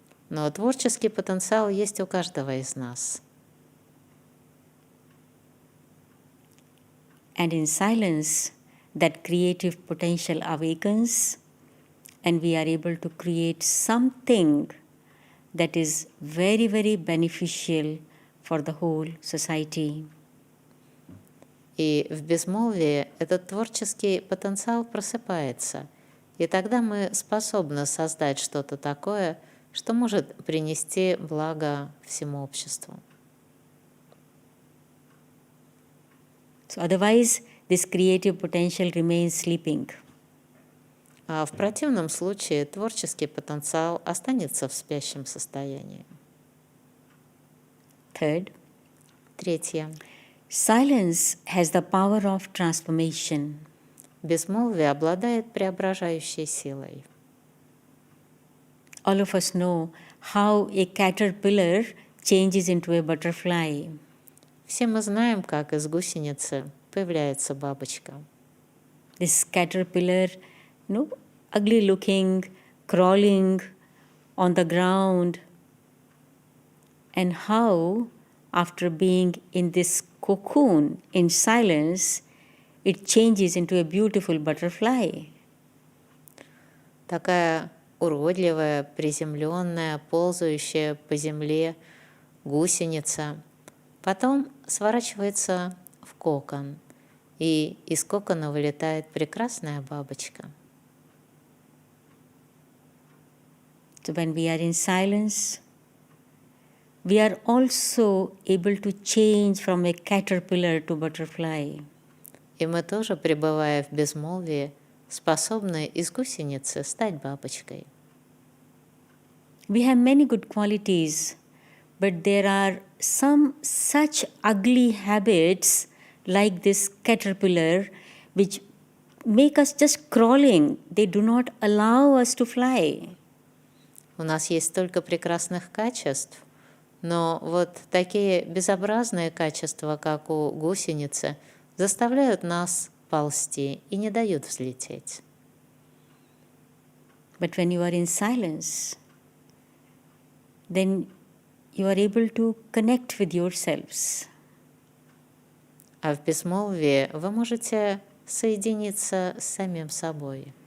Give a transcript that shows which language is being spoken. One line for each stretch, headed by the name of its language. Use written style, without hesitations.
Russian: Но творческий потенциал есть у каждого из нас.
English: And in silence, that creative potential awakens, and we are able to create something that is very, very beneficial for the whole society.
Russian: И в безмолвии этот творческий потенциал просыпается, и тогда мы способны создать что-то такое, что может принести благо всему обществу.
English: So otherwise, this creative potential remains sleeping.
Russian: А в противном случае творческий потенциал останется в спящем состоянии.
English: Third,
Russian: Третье.
English: silence has the power of transformation.
Russian: Безмолвие обладает преображающей силой.
English: All of us know how a caterpillar changes into a butterfly.
Russian: Все мы знаем, как из гусеницы появляется бабочка.
English: This caterpillar, ugly looking, crawling on the ground, and how, after being in this cocoon in silence, it changes into a beautiful butterfly.
Russian: Такая уродливая, приземленная, ползающая по земле гусеница. Потом сворачивается в кокон, и из кокона вылетает прекрасная бабочка.
English: So when we are in silence, we are also able to change from a caterpillar to butterfly.
Russian: И мы тоже, пребывая в безмолвии, способны из гусеницы стать бабочкой.
English: We have many good qualities, but there are some such ugly habits like this caterpillar which make us just crawling. They do not allow us to fly.
Russian: У нас есть столько прекрасных качеств, но вот такие безобразные качества, как у гусеницы, заставляют нас ползти и не дают взлететь.
English: But when you are in silence, then you are able to connect with yourselves.
Russian: А в безмолвии вы можете соединиться с самим собой,